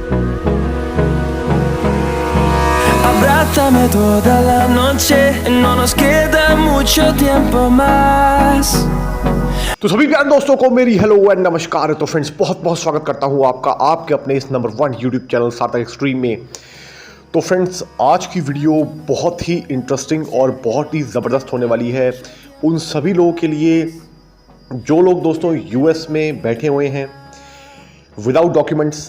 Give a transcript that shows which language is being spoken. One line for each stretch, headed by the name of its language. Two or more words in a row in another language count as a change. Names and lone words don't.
Spanish: Abrázame toda la noche, no nos queda mucho tiempo más.
Hindi: तो सभी प्यारे दोस्तों को मेरी
English: hello and
Hindi: नमस्कार। तो फ्रेंड्स, बहुत बहुत स्वागत करता हूं आपका आपके अपने इस नंबर 1
English: YouTube channel
Hindi: सार्थक एक्सट्रीम में। तो फ्रेंड्स, आज की वीडियो बहुत ही इंटरेस्टिंग और बहुत ही ज़बरदस्त होने वाली है उन सभी लोगों के लिए जो लोग दोस्तों यूएस में बैठे हुए हैं
English: without documents.